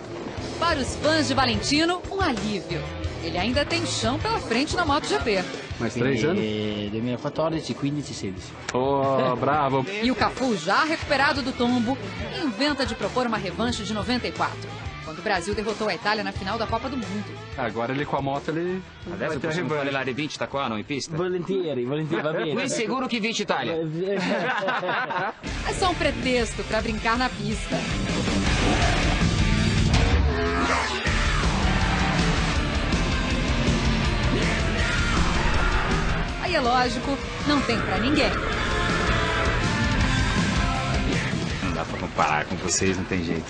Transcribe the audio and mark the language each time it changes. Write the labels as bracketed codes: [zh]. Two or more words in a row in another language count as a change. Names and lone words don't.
[pt] Para os fãs de Valentino, um alívio. Ele ainda tem chão pela frente na MotoGP. Mais 3 anos? 2014, 15, 16. Oh, bravo. E o Cafu, já recuperado do tombo, inventa de propor uma revanche de 94, quando o Brasil derrotou a Itália na final da Copa do Mundo. Agora ele com a moto, ele [it] Adesso possiamo fare l'area 20 da qua, no, in pista? Volentieri, va bene. Qui sicuro che vince Italia. [pt] É só um pretexto para brincar na pista. Aí é lógico, não tem pra ninguém. Não dá pra comparar com vocês, não tem jeito.